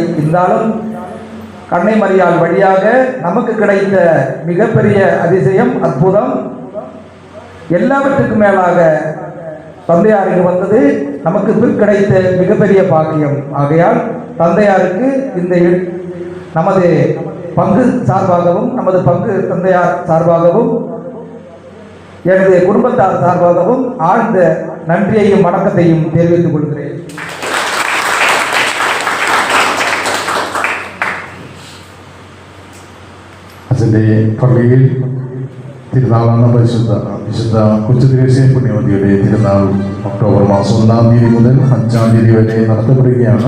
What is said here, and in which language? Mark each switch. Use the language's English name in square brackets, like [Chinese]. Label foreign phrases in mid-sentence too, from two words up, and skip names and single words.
[Tamil] இருந்தாலும் கன்னை மரியாள் வழியாக நமக்கு கிடைத்த மிகப்பெரிய அதிசயம், அற்புதம், எல்லாவற்றுக்கும் மேலாக தந்தையாருக்கு வந்தது நமக்கு கிடைத்த மிகப்பெரிய பாக்கியம். ஆகையால் தந்தையாருக்கு இந்த நமது பங்கு சார்பாகவும் நமது பங்கு தந்தையார் சார்பாகவும் எனது குடும்பத்தார் சார்பாகவும் ஆழ்ந்த நன்றியையும் வணக்கத்தையும் தெரிவித்துக் கொள்கிறேன். [Malayalam] അച്ഛൻ്റെ പള്ളിയിൽ തിരുനാളാണ് വിശുദ്ധ കൊച്ചുത്രേസ്യ പുണ്യവതിയുടെ തിരുനാൾ ഒക്ടോബർ മാസം 1-ാം തീയതി മുതൽ 5-ാം തീയതി വരെ നടത്തപ്പെടുകയാണ്.